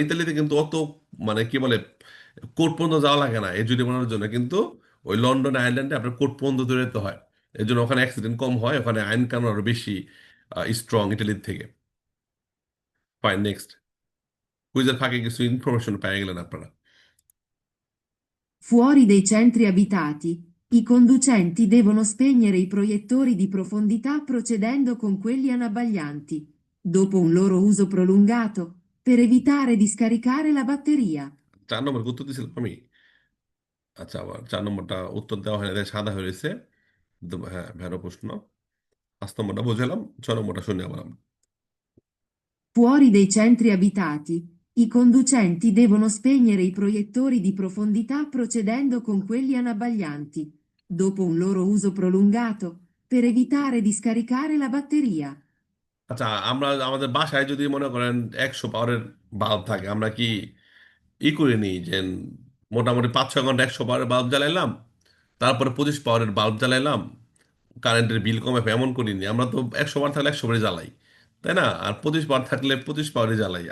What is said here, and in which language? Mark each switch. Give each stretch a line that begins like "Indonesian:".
Bangla: ইতালিতে কিন্তু অত মানে কি বলে, কোর্ট পর্যন্ত যাওয়া লাগে না এই জরিমানার জন্য, কিন্তু ওই লন্ডন আয়ারল্যান্ডে আপনার কোর্ট পর্যন্ত দৌড়াতে যেতে হয়। এই জন্য ওখানে অ্যাক্সিডেন্ট কম হয়, ওখানে আইন কানুন আরো বেশি স্ট্রং ইটালির থেকে। Fine, next. কুইজের ফাঁকে কিছু ইনফরমেশন পেয়ে গেলেন আপনারা।
Italian: Fuori dei centri abitati, i conducenti devono spegnere i proiettori di profondità procedendo con quelli anabbaglianti, dopo un loro uso prolungato, per evitare di scaricare la batteria.
Bangla: 4 নম্বর উত্তর দিয়েছিলাম আমি। আচ্ছা, আবার 4 নম্বরটা উত্তর দেওয়া হয় না, তাই সাদা হয়ে রয়েছে। হ্যাঁ, ভেরো প্রশ্ন। 5 নম্বরটা বুঝলাম, 6 নম্বরটা শুনে আবার আমরা।
Italian: Fuori dei centri abitati, i conducenti devono spegnere i proiettori di profondità procedendo con quelli anabbaglianti, dopo un loro uso prolungato, per evitare di scaricare la batteria.
Bangla: আচ্ছা, আমরা আমাদের বাসায় যদি মনে করেন 100 পাওয়ারের বাল্ব থাকে, আমরা কি করে নিই যে মোটামুটি 5-6 ঘন্টা 100 পাওয়ারের বাল্ব জ্বালাইলাম, তারপরে 25 পাওয়ারের বাল্ব জ্বালাইলাম, কারেন্টের বিল কমে, এমন করিনি। আমরা তো 100 পাওয়ার থাকলে 100 বারই জ্বালাই, তাই না? আর 25 পাওয়ার থাকলে 25 পাওয়ারই জ্বালাই।